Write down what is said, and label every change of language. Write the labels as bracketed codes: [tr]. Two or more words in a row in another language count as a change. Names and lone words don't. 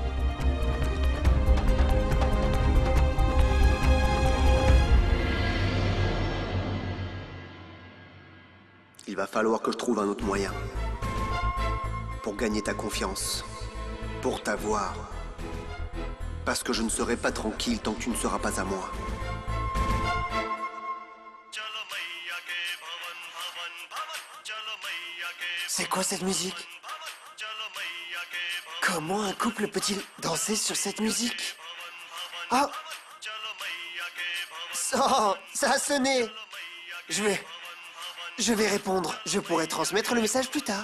[fr] Il va falloir que je trouve un autre moyen. Pour gagner ta confiance. Pour t'avoir. Parce que je ne serai pas tranquille tant que tu ne seras pas à moi. [hi] चलो मैया के भवन भवन भवन चलो [fr] C'est quoi cette musique? Comment un couple peut-il danser sur cette musique? Oh! Oh, ça a sonné! Je vais répondre. Je pourrai transmettre le message plus tard.